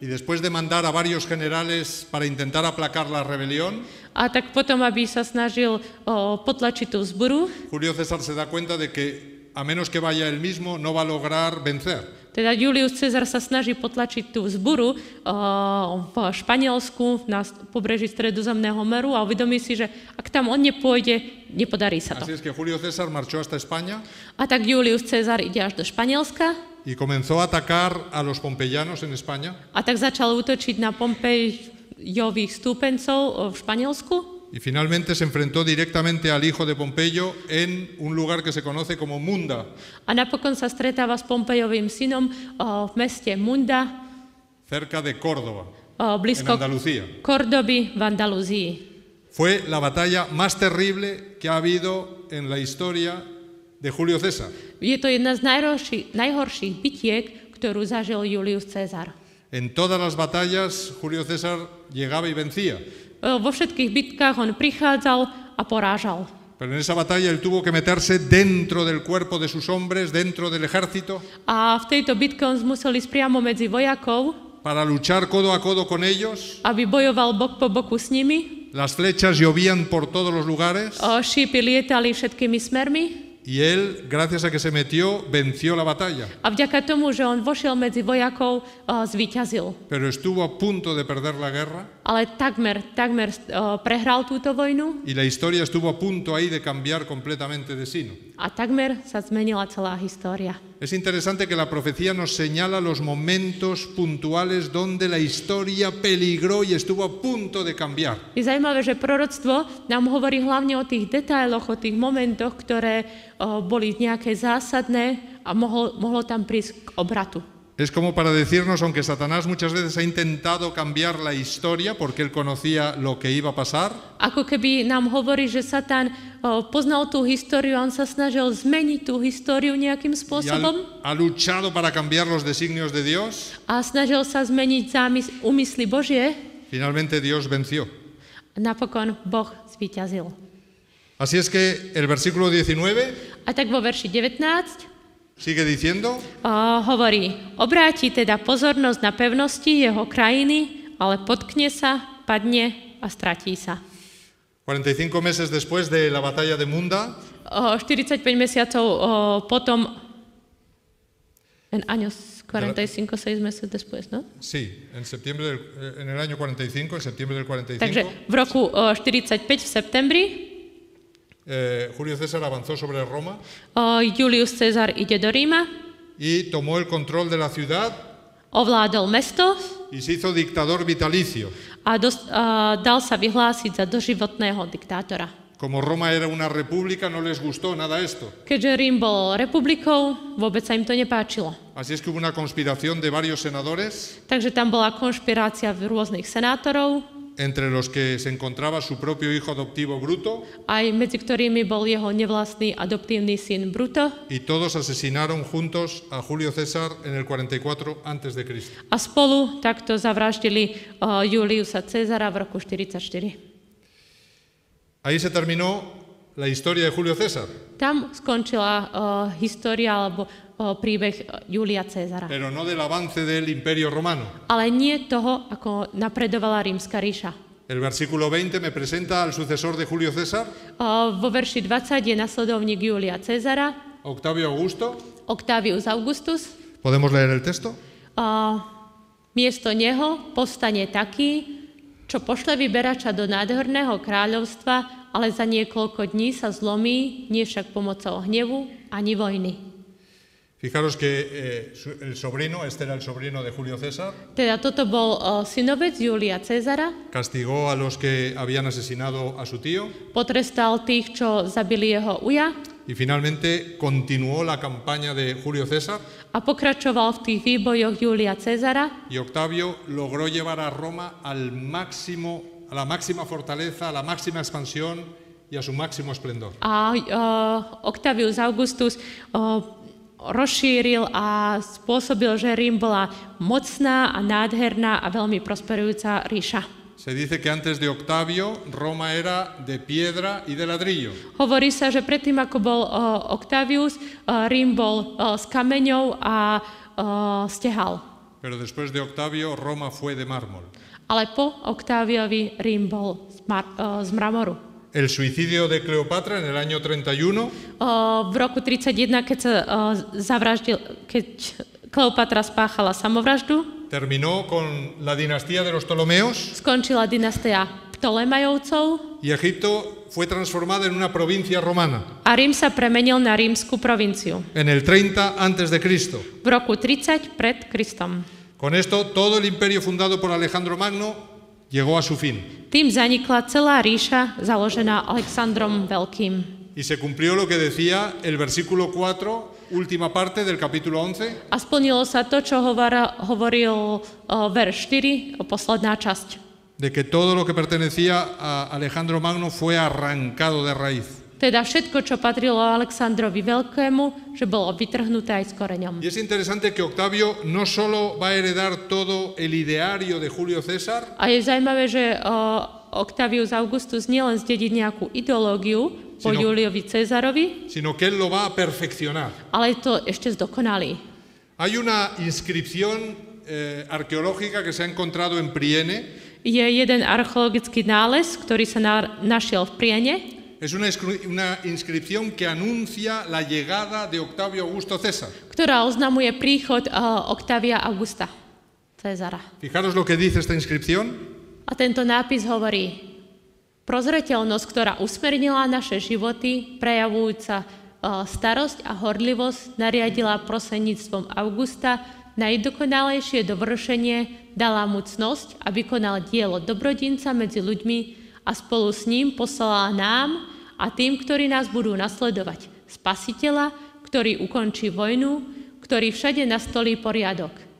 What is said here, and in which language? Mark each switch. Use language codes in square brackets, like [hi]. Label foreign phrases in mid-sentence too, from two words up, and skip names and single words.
[es] Y después de mandar a varios generales para intentar aplacar la rebelión, [sk] A tak potom, aby sa snažil potlačiť tú vzburu, [es] Julio César se da cuenta de que a menos que vaya él mismo no va a lograr vencer. [sk] teda Julius Cezar sa snaží potlačiť tú vzburu v Španielsku na pobreží Stredozemného moru a uvedomí si, že ak tam on nepôjde, nepodarí sa to. [es] Así es que Julio César marchó hasta España [sk] A tak Julius Cezar ide až do Španielska [es] y comenzó a atacar a los pompeyanos en España. [sk] a tak začal útočiť na Pompejových stúpencov v Španielsku. [es] Y finalmente se enfrentó directamente al hijo de Pompeyo en un lugar que se conoce como Munda, [sk] A napokon sa stretáva s Pompejovým synom v meste Munda, [es] cerca de Córdoba, en [sk] blízko [es] Andalucía. [sk] Kordoby v Andalúzii. [es] Fue la batalla más terrible que ha habido en la historia de Julio César. [sk] Je to jedna z najhorších bitiek, ktorú zažil Julius Cezar. [es] En todas las batallas Julio César llegaba y vencía, [sk] Vo všetkých bitkách on prichádzal a porážal. [es] pero en esa batalla él tuvo que meterse dentro del cuerpo de sus hombres, dentro del ejército, [sk] A v tejto bitke on musel ísť priamo medzi vojakov, [es] para luchar codo a codo con ellos. [sk] aby bojoval bok po boku s nimi. [es] Las flechas llovían por todos los lugares [sk] Šípy lietali všetkými smermi. [es] y él, gracias a que se metió, venció la batalla. [sk] A vďaka tomu, že on vošiel medzi vojakov, zvíťazil. [es] Pero estuvo a punto de perder la guerra [sk] Ale takmer prehral túto vojnu [es] y la historia estuvo a punto ahí de cambiar completamente de sino. [sk] a takmer sa zmenila celá história. [es] Es interesante que la profecía nos señala los momentos puntuales donde la historia peligró y estuvo a punto de cambiar. [sk] Je zaujímavé, že proroctvo nám hovorí hlavne o tých detailoch, o tých momentoch, ktoré boli nejaké zásadné a mohlo tam prísť k obratu. [es] Es como para decirnos, aunque Satanás muchas veces ha intentado cambiar la historia porque él conocía lo que iba a pasar, [sk] Ako keby nám hovorí, že Satan poznal tú históriu a on sa snažil zmeniť tú históriu nejakým [es] y [sk] spôsobom [es] ha luchado para cambiar los designios de Dios, [sk] a snažil sa zmeniť úmysly Božie, [es] finalmente Dios venció. [sk] napokon Boh zvíťazil. [es] Así es que el versículo 19 [sk] A tak vo verši 19 [es] sigue diciendo, [sk] hovorí, obráti teda pozornosť na pevnosti jeho krajiny, ale potkne sa, padne a stratí sa. [es] 45 meses después de la batalla de Munda, [sk] 45 mesiacov potom, [es] en años 45, 6 meses después, ¿no? sí, en el año 45, en septiembre del 45, [sk] Takže v roku 45 v septembri [es] Julio César avanzó sobre Roma [sk] Julius Cezar ide do Ríma, [es] y tomó el control de la ciudad [sk] ovládol mesto [es] y se hizo dictador vitalicio. [sk] a dal sa vyhlásiť za doživotného diktátora. [es] Como Roma era una república, no les gustó nada esto. [sk] Keďže Rím bol republikou, vôbec sa im to nepáčilo. [es] Así es que hubo una conspiración de varios senadores, [sk] Takže tam bola konšpirácia rôznych senátorov, [es] entre los que se encontraba su propio hijo adoptivo Bruto, [sk] aj medzi ktorými bol jeho nevlastný adoptívny syn Bruto, [es] y todos asesinaron juntos a Julio César en el 44 a.C. [sk] a spolu takto zavraždili Juliusa Cezara v roku 44. [es] Ahí se terminó la historia de Julio César, [sk] Tam skončila história alebo príbeh Julia Cezara. [es] pero no del avance del Imperio Romano. [sk] Ale nie toho, ako napredovala rímska ríša. [es] El versículo 20 me presenta al sucesor de Julio César, [sk] Vo verši 20 je nasledovník Julia Cezara, [es] Octavio Augusto. [sk] Octavius Augustus. [es] ¿Podemos leer el texto? [sk] Miesto neho povstane taký, čo pošle vyberača do nádherného kráľovstva, ale za niekoľko dní sa zlomí, nie však pomocou hnevu ani vojny. [es] Fijaros que el sobrino, este era el sobrino de Julio César, [sk] Teda toto bol synovec Julia Cezara, [es] castigó a los que habían asesinado a su tío [sk] potrestal tých, čo zabili jeho uja [es] y finalmente continuó la campaña de Julio César [sk] a pokračoval v tých výbojoch Julia Cezara [es] y Octavio logró llevar a Roma al máximo, a la máxima fortaleza, a la máxima expansión y a su máximo esplendor. [sk] a Octavius Augustus rozšíril a spôsobil, že Rím bola mocná a nádherná a veľmi prosperujúca ríša. [es] Se dice que antes de Octavio, Roma era de piedra y de ladrillo. [sk] Hovorí sa, že predtým, ako bol Octavius, Rím bol s kameňou a stehal. [es] Pero después de Octavio, Roma fue de mármol. [sk] Ale po Octáviovi Rím bol z mramoru. [es] El suicidio de Cleopatra en el año 31 [sk] V roku 31, keď sa keď Kleopatra spáchala samovraždu, [es] terminó con la dinastía de los Ptolomeos [sk] skončila dynastia Ptolemajovcov [es] y Egipto fue transformada en una provincia romana [sk] a Rím sa premenil na rímsku provinciu [es] en el 30 antes de Cristo. [sk] v roku 30 pred Kristom. [es] Con esto, todo el imperio fundado por Alejandro Magno llegó a su fin [sk] Tým zanikla celá ríša založená Alexandrom Veľkým. [es] y se cumplió lo que decía el versículo 4, última parte del capítulo 11, [sk] A splnilo sa to, čo hovoril verš 4, posledná časť. [es] de que todo lo que pertenecía a Alejandro Magno fue arrancado de raíz. [sk] Teda všetko, čo patrilo Alexandrovi Veľkému, že bolo vytrhnuté aj s koreňom. [es] Y es interesante que Octavio no solo va a heredar todo el ideario de Julio César, [sk] A je zaujímavé, že Octavius Augustus nielen zdedí nejakú ideológiu po Juliovi Cezarovi, [es] sino que él lo va a perfeccionar. [sk] ale to ešte zdokonalí. [es] Hay una inscripción arqueológica que se ha encontrado en Priene. [sk] Je jeden archeologický nález, ktorý sa našiel v Priene. [es] Es una inscripción que anuncia la llegada de Octavio Augusto César. [sk] Ktorá oznamuje príchod Octavia Augusta Cezara. [es] Fijaros lo que dice esta inscripción. [sk] A tento nápis hovorí: prozreteľnosť, ktorá usmernila naše životy, prejavujúca starosť a horlivosť, nariadila prostredníctvom Augusta najdokonalejšie dovršenie, dala mu cnosť a vykonal dielo dobrodinca medzi ľuďmi a spolu s ním poslala nám a tým, ktorí nás budú nasledovať, Spasiteľa, ktorý ukončí vojnu, ktorý všade nastolí poriadok.